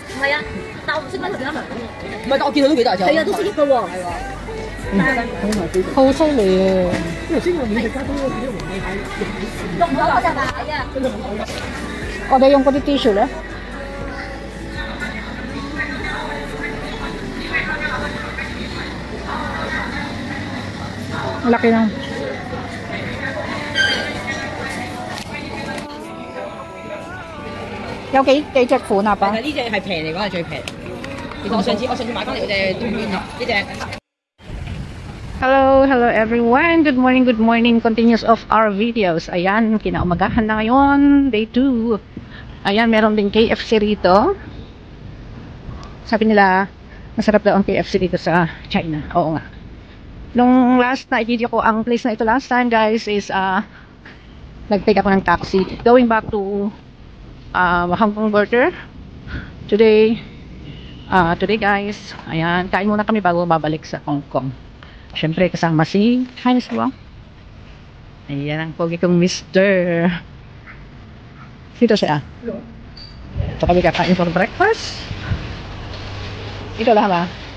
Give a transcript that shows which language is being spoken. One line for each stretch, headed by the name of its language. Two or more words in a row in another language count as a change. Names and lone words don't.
Cantonese: 唔係啊，但我唔識分佢幾多層。唔係，但我見到都幾大隻。係啊，都識一個喎，係喎。好犀利啊！頭先我美食加工嗰啲都唔係睇，用咗嗰隻奶啊！我哋用嗰啲 tissue 咧。
Filipino: Laki lang.
Cantonese: 有幾隻款啊？爸？呢隻係平嚟講係最平。其實我上次買翻嚟嗰隻短邊啊，呢隻。
English: Hello everyone. Good morning. Continuous of our videos.
Filipino: Ayan, kinaumagahan na ngayon. Day 2. Ayan, meron din KFC rito. Sabi nila, masarap daw ang KFC dito sa China. Oo nga. Nung last na i-video ko ang place na ito
English: last time guys
Filipino: is nag-take ako ng taxi
English: going back to Hong Kong border. Today guys,
Filipino: ayan, kain muna kami bago babalik sa Hong Kong. Syempre kasama si Hines Wong. Ayan ang pogi kong Mr. Dito siya. Ito kami kakain
English: for breakfast.
Filipino: Ito lang ba?